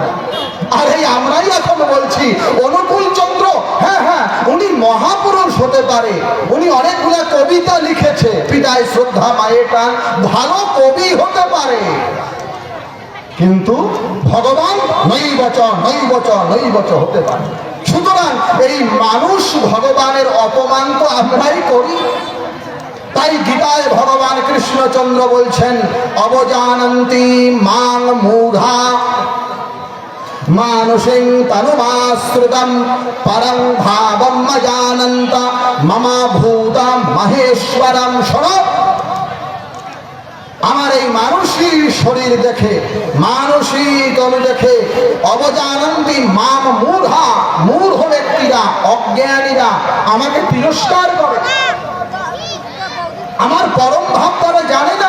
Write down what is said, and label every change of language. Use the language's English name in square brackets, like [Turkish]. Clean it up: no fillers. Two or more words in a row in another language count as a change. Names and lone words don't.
[Bangla] আর এই আমরাই এখন বলছি অনুকূল চন্দ্র, হ্যাঁ উনি মহাপুরুষ হতে পারে, উনি অনেকগুলো কবিতা লিখেছে, পিতায় শ্রদ্ধা মায়ের টান, ভালো কবি হতে পারে, কিন্তু ভগবান নৈবচ হতে পারে। সুতরাং এই মানুষ ভগবানের অপমান তো আমরাই করি। তাই গীতায় ভগবান কৃষ্ণচন্দ্র বলছেন, [Sanskrit] অবজানন্তি মাং মূঢ়া মানুষেং তনুমাশ্রিতম পরং ভাবম জানন্ত মম ভূতম মহেশ্বরম। [Bangla] শোনো, আমার এই মানুষই শরীর দেখে, মানুষই তনু দেখে, [Sanskrit] অবজানন্তি মাম মূঢ়া, [Bangla] মূঢ় ব্যক্তিরা, অজ্ঞানীরা আমাকে তিরস্কার করে, আমার পরম ভাব তারা জানে না।